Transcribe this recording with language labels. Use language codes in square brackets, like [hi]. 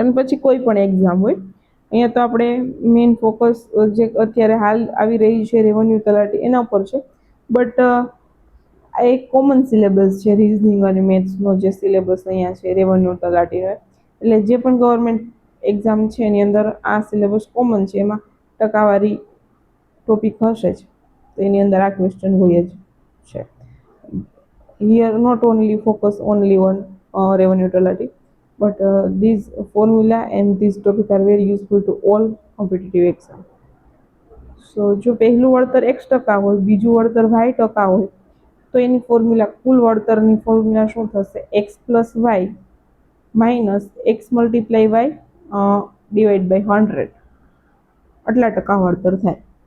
[gu] અને પછી કોઈ પણ એક્ઝામ હોય, અહીંયા તો આપણે મેઇન ફોકસ જે અત્યારે હાલ આવી રહી છે રેવન્યુ તલાટી એના ઉપર છે, બટ આ એક કોમન સિલેબસ છે રીઝનિંગ અને મેથ્સનો જે સિલેબસ અહીંયા છે રેવન્યુ તલાટીનો। એટલે જે પણ ગવર્મેન્ટ એક્ઝામ છે એની અંદર આ સિલેબસ કોમન છે, એમાં ટકાવારી ટોપિક હશે જ, તો એની અંદર આ ક્વેશ્ચન હોય જ છે। [en] Here not only focus only on revenue તલાટી, but these formula and these topic are very useful to all competitive exam। [gu] સો જો પહેલું વળતર x% હોય, બીજું વળતર y% હોય તો એની ફોર્મ્યુલા કુલ વળતરની ફોર્મ્યુલા શું થશે? x + y minus x multiply by divide by 100 આટલા ટકા વળતર થાય.